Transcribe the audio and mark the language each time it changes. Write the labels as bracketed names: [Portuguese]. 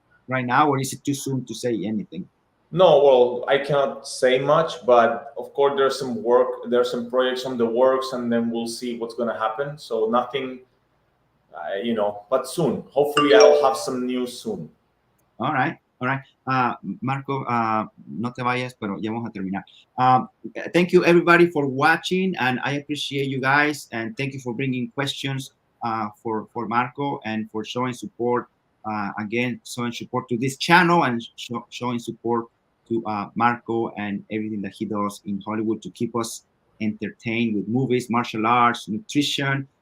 [English] right now, or is it too soon to say anything? No, well, I cannot say much, but of course there's some work, there's some projects on the works, and then we'll see what's going to happen. So nothing, but soon. Hopefully, I'll have some news soon. All right, all right. [Spanish] Marco, no te vayas, pero ya vamos a terminar. [English] Thank you everybody for watching, and I appreciate you guys, and thank you for bringing questions for Marco and for showing support. Again, showing support to this channel and showing support to Marco and everything that he does in Hollywood to keep us entertained with movies, martial arts, nutrition.